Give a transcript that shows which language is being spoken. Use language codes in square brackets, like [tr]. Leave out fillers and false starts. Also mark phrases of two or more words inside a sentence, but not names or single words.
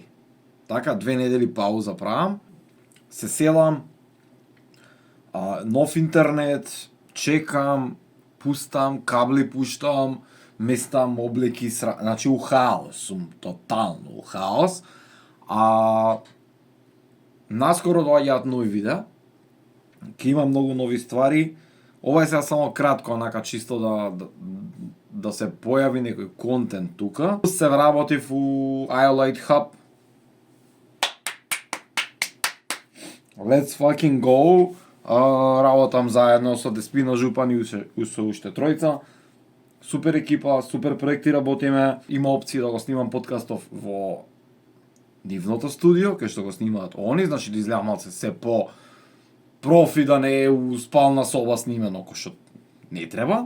[mk] Така, 2 недели пауза правам. Се селам, нов интернет, чекам, пустам, кабли пуштам, местам облеки, значи у хаос сум, тотално у хаос. Наскоро доаѓаат нови видеа, ќе има многу нови ствари. Ова е сега само кратко, онака чисто да се појави некој контент тука. Се вработив у iOLite Hub. [en] Let's fucking go. [mk] Работам заедно со Деспина Жупан и со уште тројца. Супер екипа, супер проекти работиме. Има опција да го снимам подкастов во нивното студио, кај што го снимаат они, значи да изгледа малце се по профи, да не е у спална соба снимено, кој што не треба.